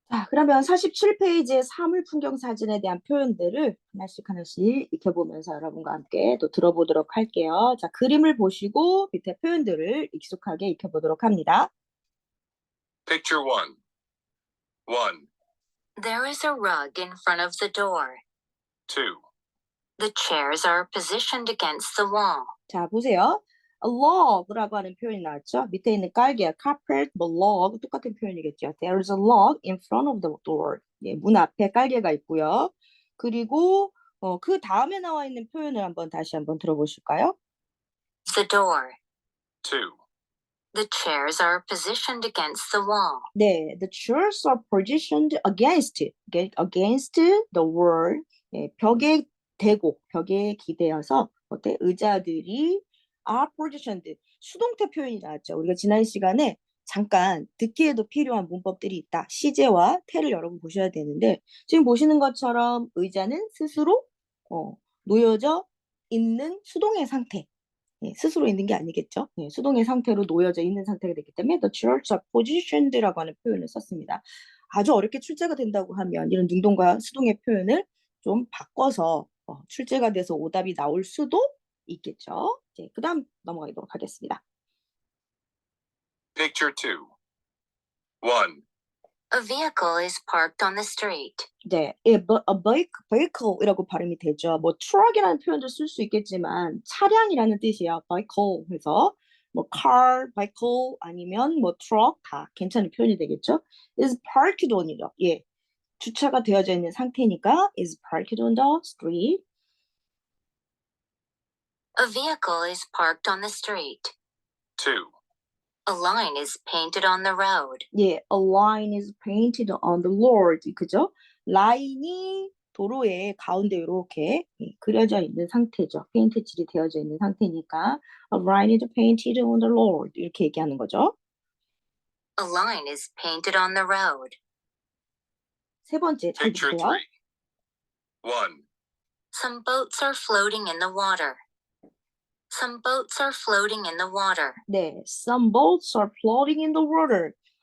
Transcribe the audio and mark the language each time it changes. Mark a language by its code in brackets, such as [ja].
[ko] 그러면 47페이지의 사물 풍경 사진에 대한 표현들을 하나씩 익혀보면서 여러분과 함께 또 들어보도록 할게요. 자, 그림을 보시고 밑에 표현들을 익숙하게 익혀보도록 합니다. [en] Picture 1. 1, There is a rug in front of the door. 2, The chairs are positioned against the wall. [ko] 자, 보세요. [en] A log [ko] 라고 하는 표현이 나왔죠. 밑에 있는 깔개, carpet, 뭐 log 똑같은 표현이겠죠. [en] There is a log in front of the door. [ko] 예, 문 앞에 깔개가 있고요. 그리고 그 다음에 나와 있는 표현을 다시 한번 들어보실까요? [en] The door. 2, The chairs are positioned against the wall. 네, the chairs are positioned against the wall. [ko] 예, 벽에 대고 벽에 기대어서 어때? 의자들이 [en] are positioned. [ko] 수동태 표현이 나왔죠. 우리가 지난 시간에 잠깐 듣기에도 필요한 문법들이 있다. 시제와 태를 여러분 보셔야 되는데 지금 보시는 것처럼 의자는 스스로 놓여져 있는 수동의 상태. 예, 스스로 있는 게 아니겠죠. 예, 수동의 상태로 놓여져 있는 상태가 되기 때문에 [en] the chairs are positioned [ko] 라고 하는 표현을 썼습니다. 아주 어렵게 출제가 된다고 하면 이런 능동과 수동의 표현을 좀 바꿔서 출제가 돼서 오답이 나올 수도 있겠죠. 네, 그 다음 넘어가도록 하겠습니다. [en] Picture 2. 1, A vehicle is parked on the street. [ko] 네, 예, vehicle이라고 발음이 되죠. 뭐 truck이라는 표현도 쓸 수 있겠지만 차량이라는 뜻이야. vehicle 해서 뭐 car, vehicle 아니면 뭐 truck 다 괜찮은 표현이 되겠죠. [en] is parked on이죠. [ko] 예, 주차가 되어져 있는 상태니까 [en] is parked on the street. A vehicle is parked on the street. 2, A line is painted on the road. 예, a line is painted on the road. [ko] 그죠? 라인이 도로의 가운데 이렇게 그려져 있는 상태죠. 페인트 칠이 되어져 있는 상태니까 [en] a line is painted on the road [ko] 이렇게 얘기하는 거죠. [en] A line is painted on the road. [ko] 세 번째 잘 [en] Picture [ko] 보세요. [en] 3. 1, Some boats are floating in the water. Some boats are floating in the water. 네, some boats are floating in the water.